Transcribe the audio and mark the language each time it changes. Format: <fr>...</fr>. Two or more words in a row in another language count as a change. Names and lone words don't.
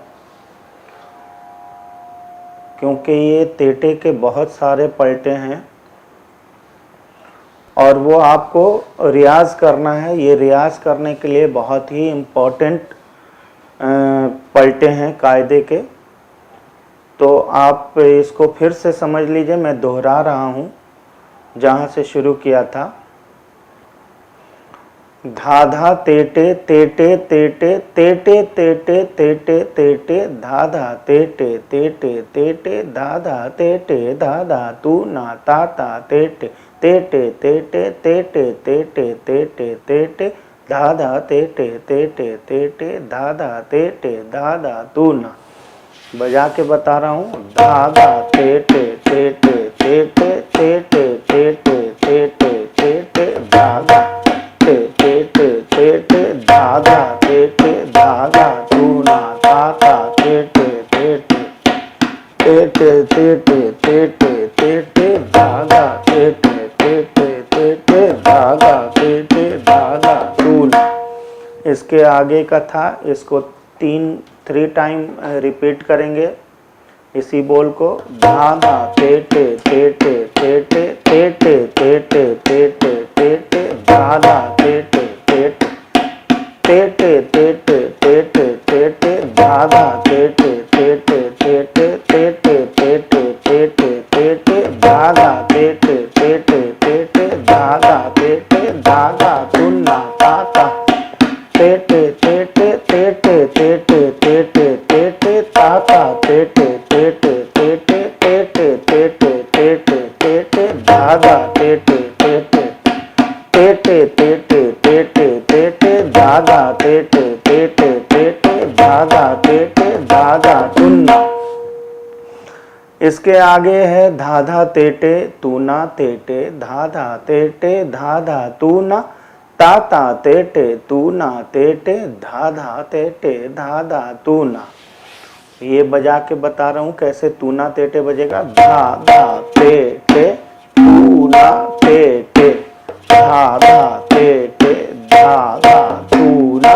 <hi>क्योंकि ये तेटे के बहुत सारे पलटे हैं और वो आपको रियाज करना है। ये रियाज करने के लिए बहुत ही</hi> <en>important</en> <hi>हैं कायदे के। तो आप इसको फिर से समझ लीजिए, मैं दोहरा रहा हूँ जहाँ से शुरू किया था। धा धा तेटे तेटे तेटे तेटे तेटे तेटे तेटे धा धा तेटे तेटे तेटे धा धा तेटे धा धा तू ना ता ता तेटे तेटे तेटे तेटे तेटे तेटे तेटे धा धा तेटे तेटे तेटे धा धा तेटे धा धा तू ना। बजा के बता रहा हूँ। धा धा तेटे तेटे तेटे तेटे तेटे तेटे तेटे धा धा ते ते ते ते धा धा ते ते धा धा तू ना ता ता ते ते ते ते ते ते ते ते ते ते धा धा ते ते ते ते ते धा धा ते ते धा धा तू ना। इसके आगे का था, इसको 3</hi> <en>time repeat</en> <hi>करेंगे इसी बोल को। धा धा ते ते ते ते ते ते ते ते ते ते ते ते ते ते धा धा ते ते ते ते ते ते ते ते ते ते धा धा ते ते ते ते ते ते ते ते ते ते ते ते ते ते धा धा ते ते ते ते ते ते धा धा ते ते धा धा तू ना ता ता ते ते ते ते ते ते ते ते ते ते ते ते ता ता ते ते ते ते ते ते ते ते ते ते ते ते ते ते धा धा ते ते ते ते ते ते ते ते ते ते ते ते धा धा ते ते ते ते ते ते धा धा ते ते धा धा तू ना। इसके आगे है धा धा तेटे तू ना तेटे धा धा तेटे धा धा तू ना ता ता तेटे तू ना तेटे धा धा तेटे धा धा तू ना। ये बजा के बता रहा हूँ कैसे तू ना तेटे बजेगा। धा धा तेटे तू ना तेटे धा धा तेटे धा धा तू ना</hi>